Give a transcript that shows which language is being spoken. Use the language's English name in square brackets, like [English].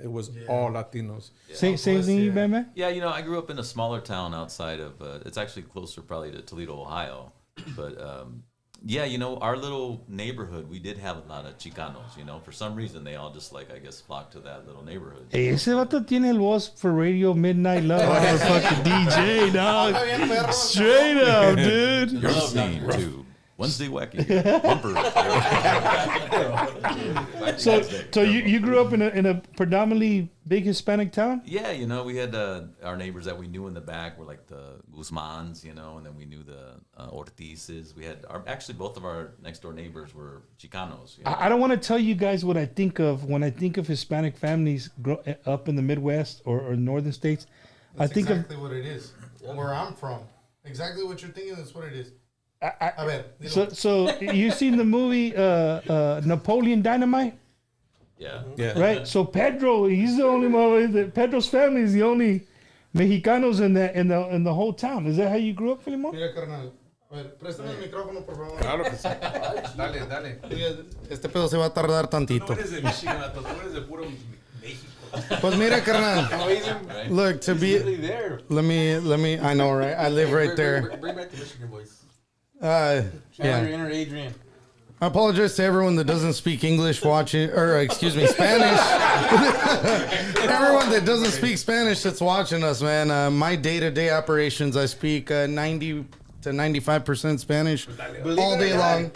[English] It was all Latinos. Same thing, you, man. Yeah, I grew up in a smaller town outside of. It's actually closer, probably, to Toledo, Ohio. But yeah, our little neighborhood, we did have a lot of Chicanos. For some reason, they all just flocked to that little neighborhood. [Spanish] Hey, ese vato tiene el voz [English] for Radio Midnight Love. I'm a fucking DJ, dog. Straight up, dude. You're listening to Wednesday Wacky Bumper. So you grew up in a predominantly big Hispanic town? Yeah, we had our neighbors that we knew in the back were like the Guzmans, and then we knew the Ortizes. We had actually both of our next door neighbors were Chicanos. I don't want to tell you guys what I think of when I think of Hispanic families up in the Midwest or northern states. That's I think exactly what it is. Where I'm from, exactly what you're thinking. That's what it is. So you seen the movie Napoleon Dynamite? Yeah. Right. So Pedro, he's the only Pedro's family is the only Mexicanos in the whole town. Is that how you grew up, Filimon? [Spanish] Mira, carnal. A ver, préstame el micrófono, por favor. Claro que sí. Dale. Este pedo se va a tardar tantito. No eres de Michigan, tú eres de puro México. Pues mira, carnal. [English] Look, to be. Let me. I know, right? I live right there. Bring back the Michigan voice. Yeah. Inner Adrian. I apologize to everyone that doesn't speak English watching, or excuse me, Spanish. Everyone that doesn't speak Spanish that's watching us, man. My day-to-day operations, I speak 90 to 95% Spanish all day long.